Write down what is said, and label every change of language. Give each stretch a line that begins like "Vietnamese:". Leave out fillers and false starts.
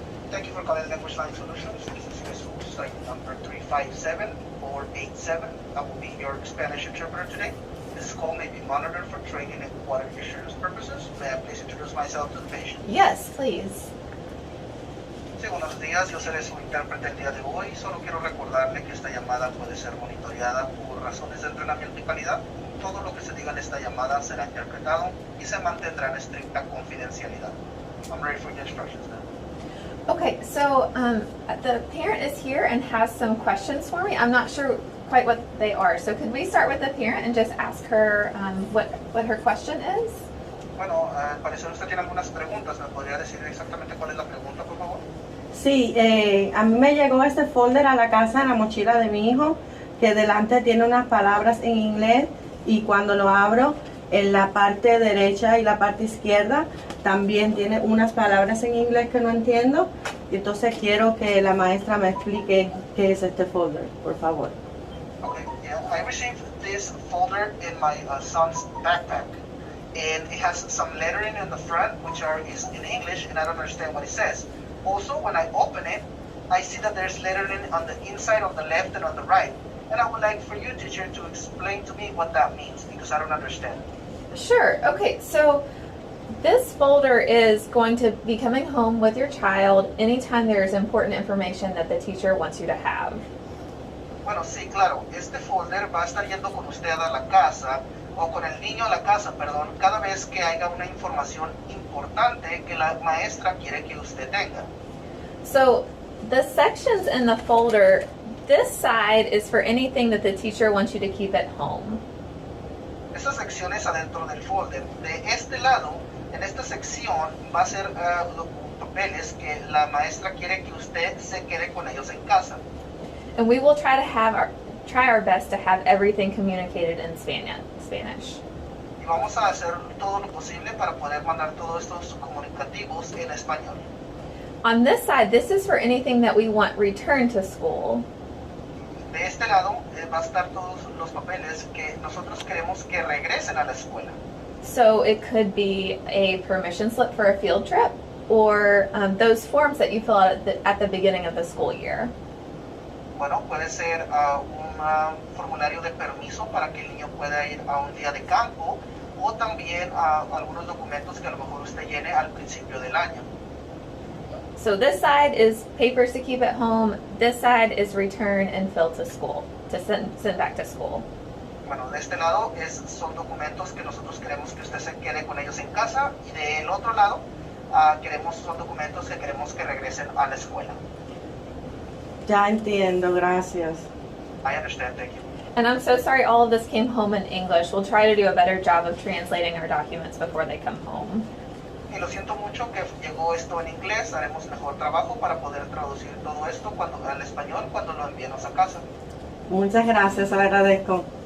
English: Thank you for calling Language Line Solutions. This is Jesus, site number 357487. I will be your Spanish interpreter today. This call may be monitored for training and quality assurance purposes. May I please introduce myself to the patient? Yes, please.
Spanish: Sí, buenos días. Yo seré su intérprete el día de hoy. Solo quiero recordarle que esta llamada puede ser monitoreada por razones de entrenamiento y calidad. Todo lo que se diga en esta llamada será interpretado y se mantendrá en estricta confidencialidad.
English: I'm ready for your instructions now. Okay, so the parent is here and has some questions for me. I'm not sure quite what they are. So could we start with the parent and just ask her what her question is?
Spanish: Bueno, al parecer usted tiene algunas preguntas. ¿Me podría decir exactamente cuál es la pregunta, por favor? Sí, a mí me llegó este folder a la casa en la mochila de mi hijo, que delante tiene unas palabras en inglés y cuando lo abro, en la parte derecha y la parte izquierda también tiene unas palabras en inglés que no entiendo. Y entonces quiero que la maestra me explique qué es este folder, por favor.
English: Okay, yeah, I received this folder in my son's backpack, and it has some lettering in the front, which is in English, and I don't understand what it says. Also, when I open it, I see that there's lettering on the inside, on the left, and on the right. And I would like for you, teacher, to explain to me what that means, because I don't understand. Sure. Okay, so this folder is going to be coming home with your child anytime there's important information that the teacher wants you to have.
Spanish: Bueno, sí, claro. Este folder va a estar yendo con usted a la casa, o con el niño a la casa, perdón, cada vez que haya una información importante que la maestra quiere que usted tenga.
English: So the sections in the folder, this side is for anything that the teacher wants you to keep at home.
Spanish: Estas secciones adentro del folder. De este lado, en esta sección, va a ser los papeles que la maestra quiere que usted se quede con ellos en casa.
English: And we will try our best to have everything communicated in Spanish.
Spanish: Y vamos a hacer todo lo posible para poder mandar todos estos comunicativos en español.
English: On this side, this is for anything that we want returned to school.
Spanish: De este lado va a estar todos los papeles que nosotros queremos que regresen a la escuela.
English: So it could be a permission slip for a field trip, or those forms that you fill out at the beginning of the school year.
Spanish: Bueno, puede ser un formulario de permiso para que el niño pueda ir a un día de campo, o también algunos documentos que a lo mejor usted llene al principio del año.
English: So this side is papers to keep at home. This side is return and fill to school, to send back to school.
Spanish: Bueno, de este lado son documentos que nosotros queremos que usted se quede con ellos en casa, y del otro lado son documentos que queremos que regresen a la escuela. Ya entiendo, gracias.
English: I understand, thank you. And I'm so sorry all of this came home in English. We'll try to do a better job of translating our documents before they come home.
Spanish: Y lo siento mucho que llegó esto en inglés. Haremos mejor trabajo para poder traducir todo esto al español cuando lo enviemos a casa. Muchas gracias, le agradezco.